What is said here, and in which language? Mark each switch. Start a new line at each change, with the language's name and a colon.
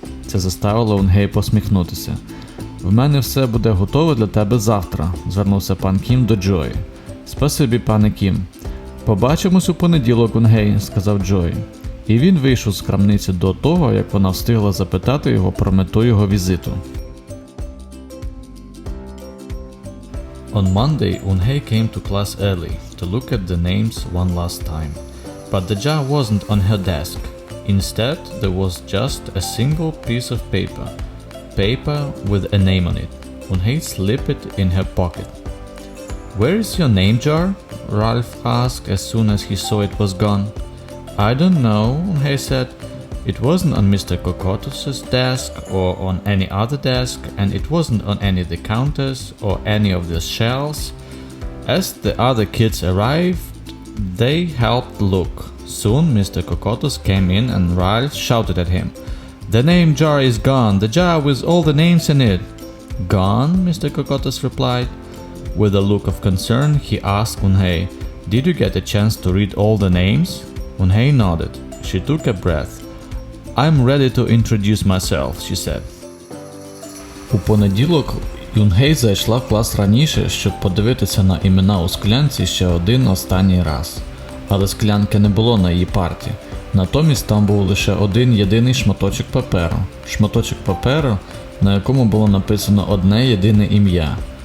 Ukrainian: Це заставило Юнхей посміхнутися. «В мене все буде готове для тебе завтра», – звернувся пан Кім до Чой. «Спасибі, пане Кім. Побачимось у понеділок, Юнхей», – сказав Чой. І він вийшов з крамниці до того, як вона встигла запитати його про мету його візиту.
English: On Monday, Eun-hye came to class early to look at the names one last time. But the jar wasn't on her desk. Instead, there was just a single piece of paper with a name on it. Unhei slipped it in her pocket. "Where is your name jar?" Ralph asked as soon as he saw it was gone. "I don't know," Unhei said. "It wasn't on Mr. Kokotus's desk or on any other desk, and it wasn't on any of the counters or any of the shelves. As the other kids arrived, they helped look. Soon Mr. Kokotus came in and Ralph shouted at him, 'The name jar is gone, the jar with all the names in it.' 'Gone?' Mr. Kokotus replied. With a look of concern, he asked Unhei, 'Did you get a chance to read all the names?' Unhei nodded. She took a breath. 'I'm ready to introduce myself,' she said.
Ukrainian: У понеділок Юнгей зайшла в клас раніше, щоб подивитися на імена у склянці ще один останній раз. Але склянки не було на її парті. Натомість там був лише один єдиний шматочок паперу. Шматочок паперу, на якому було написано одне єдине ім'я.